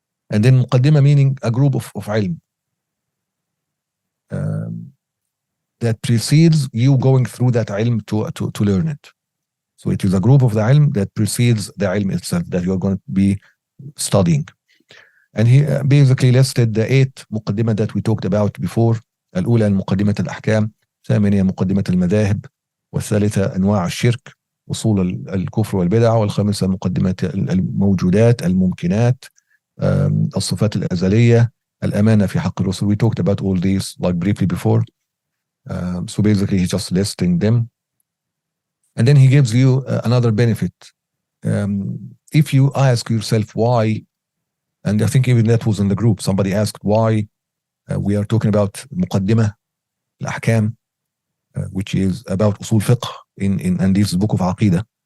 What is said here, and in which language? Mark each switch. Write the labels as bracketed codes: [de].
[en] And then Muqaddimah meaning a group of ilm that precedes you going through that ilm to learn it. So it is a group of the ilm that precedes the ilm itself that you are going to be studying. And he basically listed the 8 مقدمة that we talked about before. [ar] الأولى مقدمة الأحكام، الثانية مقدمة المذاهب، والثالثة أنواع الشرك، أصول الكفر والبدع، والخامسة مقدمة الموجودات، الممكنات، الصفات الأزلية، الأمانة في حق الرسل. [en] We talked about all these like briefly before. So basically he's just listing them. And then he gives you another benefit. If you ask yourself why, and I think even that was in the group, somebody asked why we are talking about Muqaddimah al-Ahkam, which is about Usul Fiqh in this book of Aqidah.